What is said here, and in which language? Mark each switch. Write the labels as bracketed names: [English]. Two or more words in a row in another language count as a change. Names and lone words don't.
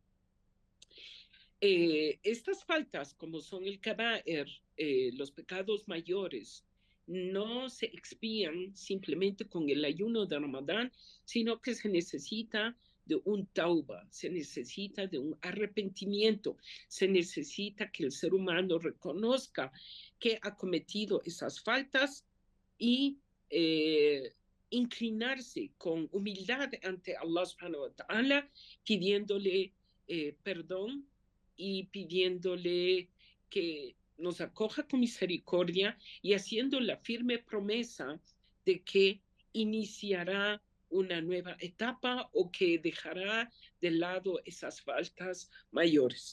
[Spanish] Estas faltas, como son el kaba'ir, los pecados mayores, no se expían simplemente con el ayuno de Ramadán, sino que se necesita de un tauba, se necesita de un arrepentimiento, se necesita que el ser humano reconozca que ha cometido esas faltas y inclinarse con humildad ante [Arabic] الله سبحانه وتعالى, [Spanish] pidiéndole perdón y pidiéndole que nos acoja con misericordia, y haciendo la firme promesa de que iniciará una nueva etapa o que dejará de lado esas faltas mayores.